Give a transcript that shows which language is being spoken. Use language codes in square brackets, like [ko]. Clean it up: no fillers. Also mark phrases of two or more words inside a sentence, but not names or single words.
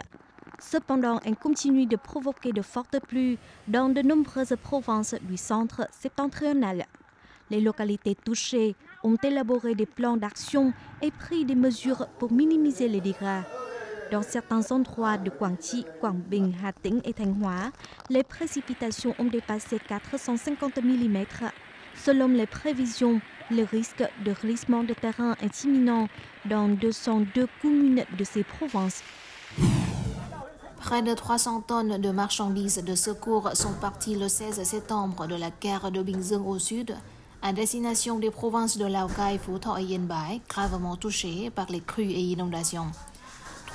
[fr] Cependant, elle continue de provoquer de fortes pluies dans de nombreuses provinces du centre septentrional. Les localités touchées ont élaboré des plans d'action et pris des mesures pour minimiser les dégâts. Dans certains endroits de Quang Tri, Quang Binh, Hà Tĩnh et Thanh Hóa, les précipitations ont dépassé 450 mm. Selon les prévisions, le risque de glissement de terrain est imminent dans 202 communes de ces provinces. Près de 300 tonnes de marchandises de secours sont parties le 16 septembre de la gare de Bình Dương au sud, à destination des provinces de Lào Cai, Phú Thọ et Yên Bái, gravement touchées par les crues et inondations.